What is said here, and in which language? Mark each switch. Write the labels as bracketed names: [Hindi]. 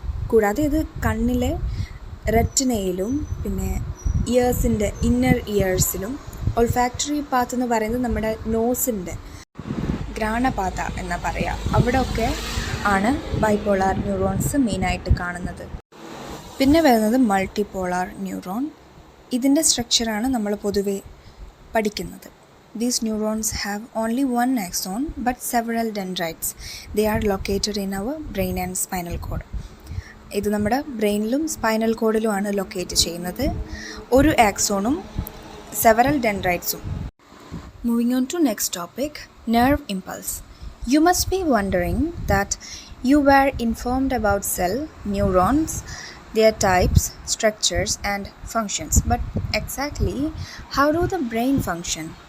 [Malayalam] കൂടാതെ ഇത് കണ്ണിലെ റെറ്റിനയിലും പിന്നെ ഇയേഴ്സിൻ്റെ ഇന്നർ ഇയേഴ്സിലും, ഓൾഫാക്ടറി പാത്ത് എന്ന് പറയുന്നത് നമ്മുടെ നോസിൻ്റെ ഘ്രാണപാത എന്ന് പറയാം, അവിടെ ഒക്കെ ആണ് ബൈപോളാർ ന്യൂറോൺസ് മെയിനായിട്ട് കാണുന്നത്. പിന്നെ വരുന്നത് മൾട്ടിപോളാർ ന്യൂറോൺ. ഇതിൻ്റെ സ്ട്രക്ചറാണ് നമ്മൾ പൊതുവെ പഠിക്കുന്നത്. [English] These neurons have only one axon but several dendrites. They are located in our brain and spinal cord. [Malayalam] ഇത് നമ്മുടെ ബ്രെയിനിലും സ്പൈനൽ കോഡിലുമാണ് ലൊക്കേറ്റ് ചെയ്യുന്നത്. ഒരു ആക്സോണും several ഡെൻഡ്രൈറ്റ്സും. [English] Moving on to next topic, nerve impulse. You must be wondering that you were informed about cell, neurons, their types, structures and functions, but exactly how do the brain function?